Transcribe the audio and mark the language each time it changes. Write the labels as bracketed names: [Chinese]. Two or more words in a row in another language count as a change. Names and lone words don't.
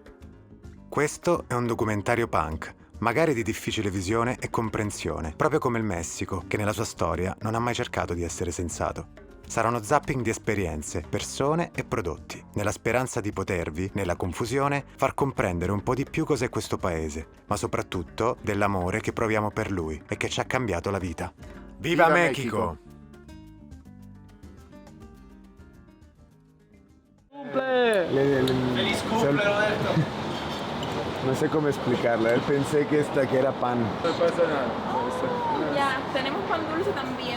[Italian] Questo è un documentario punk, magari di difficile visione e comprensione, proprio come il Messico, che nella sua storia non ha mai cercato di essere sensato. Sarà uno zapping di esperienze, persone e prodotti, nella speranza di potervi, nella confusione, far comprendere un po' di più cos'è questo paese, ma soprattutto dell'amore che proviamo per lui e che ci ha cambiato la vita. [Spanish] Viva Mexico! Feliz cumple, Roberto. No sé cómo explicarlo. Él pensé que era pan. No pasa nada. Ya, tenemos pan dulce también,